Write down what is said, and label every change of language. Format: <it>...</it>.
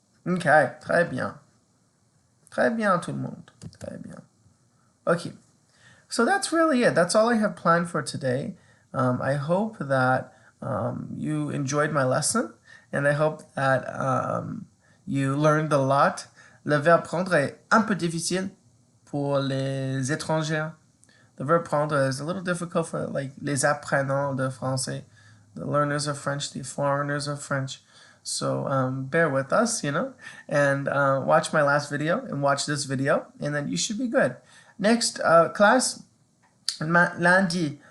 <fr>Okay, très bien. Très bien, tout le monde. Très bien.</fr> <en>Okay, so that's really it. That's all I have planned for today. I hope that you enjoyed my lesson, and I hope that you learned a lot.</en> <fr>Le verbe prendre est un peu difficile pour les étrangers.</fr> <en>The verb prendre is a little difficult for like</en> <fr>les apprenants de français,</fr> <en>the learners of French, the foreigners of French. So bear with us, you know, and watch my last video and watch this video, and then you should be good. Next class, lundi.</en>